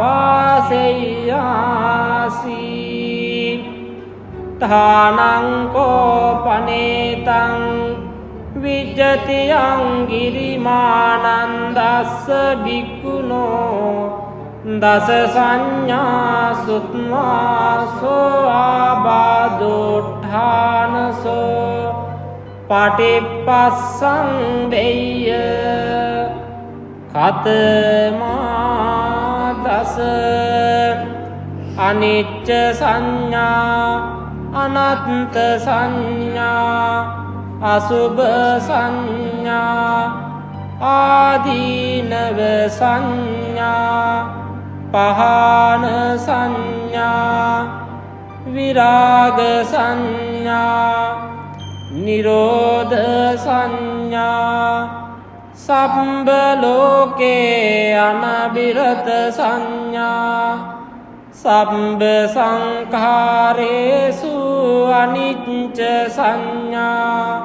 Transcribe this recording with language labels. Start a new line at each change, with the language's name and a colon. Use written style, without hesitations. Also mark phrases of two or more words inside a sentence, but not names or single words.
Pali: වාසෙය්‍යාසි තානං කෝපනේතං විජ්ජතියං ගිරිමානන්දස්ස භික්ඛුනෝ දස සංඥා සුත්මාසෝ ආබාධෝඨානසෝ පටිපස්සං දෙය්‍ය කතමා දස අනිච්ච සංඥා අනත්ත සංඥා අසුභ සංඥා ආදීනව සංඥා පහන සංඥා විරාග සංඥා නිරෝධ සංඥා සම්බ ලෝකේ අනබිරත සංඥා සම්බ සංඛාරේසු අනිච්ච සංඥා